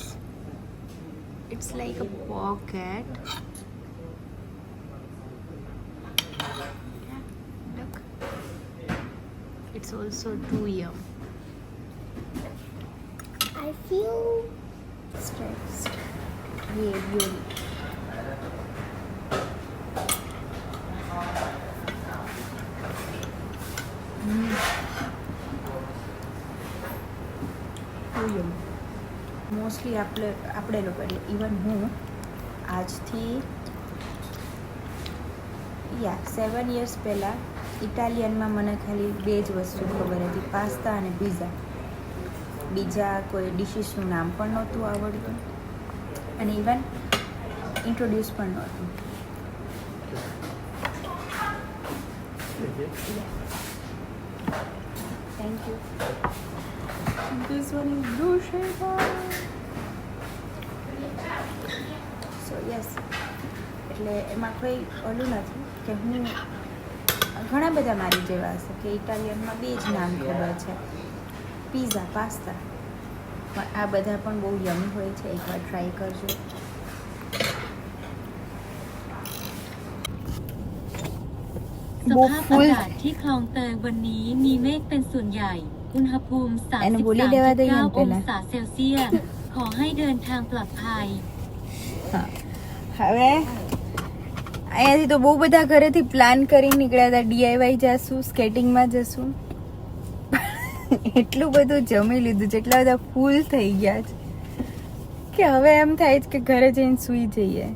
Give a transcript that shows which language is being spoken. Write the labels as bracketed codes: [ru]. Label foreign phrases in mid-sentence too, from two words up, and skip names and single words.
[en] It's like a pocket. Yeah, look. It's also too yum. I feel stressed. Ravioli. [gu] મોસ્ટલી આપણે લોકો એટલે ઇવન હું આજથી 7 years પહેલાં ઇટાલિયનમાં મને ખાલી 2 જ વસ્તુ ખબર હતી, પાસ્તા અને પીઝા. બીજા કોઈ ડિશિસનું નામ પણ નહોતું આવડતું અને ઇવન ઇન્ટ્રોડ્યુસ પણ નહોતું. [en] thank you. This one is bruschetta. So yes, [gu] એટલે એમાં કોઈ ઓલું નથી કે હું ઘણા બધા મારી જેવા હશે કે ઇટાલિયનમાં 2 જ નામ ખબર છે, પીઝા, પાસ્તા. પણ આ બધા પણ બહુ યમી હોય છે, એકવાર ટ્રાય કરજો. [th] สภาพอากาศที่คลองเตยวันนี้มีเมฆเป็นส่วนใหญ่ อุณหภูมิ [gu] એને બોલી દેવા દઈએ ને [th] 33.9 อง [gu] પહેલા. [th] ศาเซลเซียส ขอให้เดินทางปลอดภัย [gu] હવે અહીંયાથી તો બહુ બધા ઘરેથી પ્લાન કરી નીકળ્યા હતા, DIY જશું, સ્કેટિંગમાં જશું. એટલું બધું જમી લીધું છે, એટલા બધા ફૂલ થઈ ગયા છે કે હવે એમ થાય છે કે ઘરે જઈને સૂઈ જઈએ.